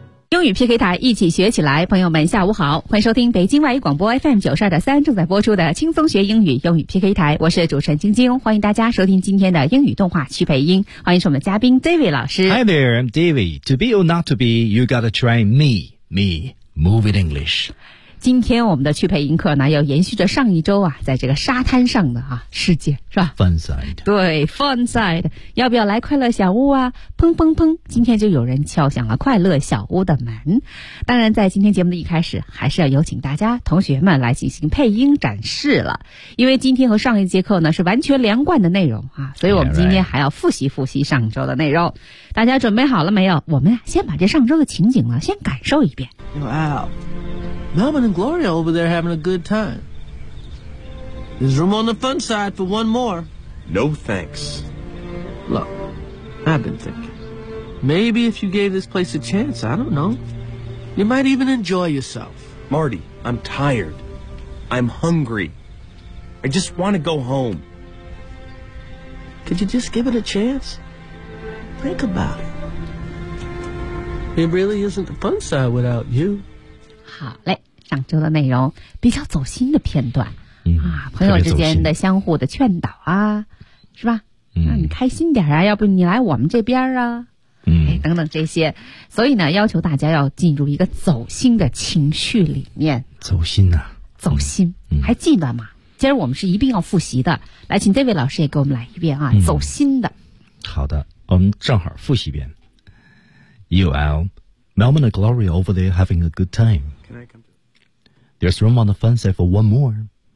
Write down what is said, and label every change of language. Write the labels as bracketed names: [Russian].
[Chinese] 英语 PK 台，一起学起来。朋友们下午好，欢迎收听北京外语广播 FM 92.3正在播出的轻松学英语英语 PK 台，我是主持人晶晶，欢迎大家收听今天的英语动画趣配音，欢迎是我们嘉宾 David 老师。 [English] Hi there, I'm David. To be or not to be, you gotta try me, me, move in English. [Chinese] 今天我们的趣配音课呢，要延续着上一周啊，在这个沙滩上的啊世界，是吧？ [English] Fun side. [Chinese] 对， fun side. 要不要来快乐小屋啊？砰砰砰，今天就有人敲响了快乐小屋的门。当然在今天节目的一开始，还是要有请大家同学们来进行配音展示了，因为今天和上一节课呢是完全连贯的内容啊，所以我们今天还要复习复习上周的内容。大家准备好了没有？我们先把这上周的情景呢先感受一遍。 [English] Wow, Melvin and Gloria over there having a good time. There's room on the fun side for one more. No thanks. Look, I've been thinking. Maybe if you gave this place a chance, I don't know, you might even enjoy yourself. Marty, I'm tired. I'm hungry. I just want to go home. Could you just give it a chance? Think about it. It really isn't the fun side without you. [Chinese] 好嘞，上周的内容比较走心的片段，嗯啊，朋友之间的相互的劝导啊，是吧？嗯，让你开心点啊，要不你来我们这边啊，嗯，哎，等等这些，所以呢，要求大家要进入一个走心的情绪里面。走心啊，走心，嗯，还记得吗？今儿我们是一定要复习的，来，请这位老师也给我们来一遍啊，嗯，走心的。好的，我们正好复习一遍。 [English] You are Melvin and Gloria over there having a good time. There's room on the fun side for one more.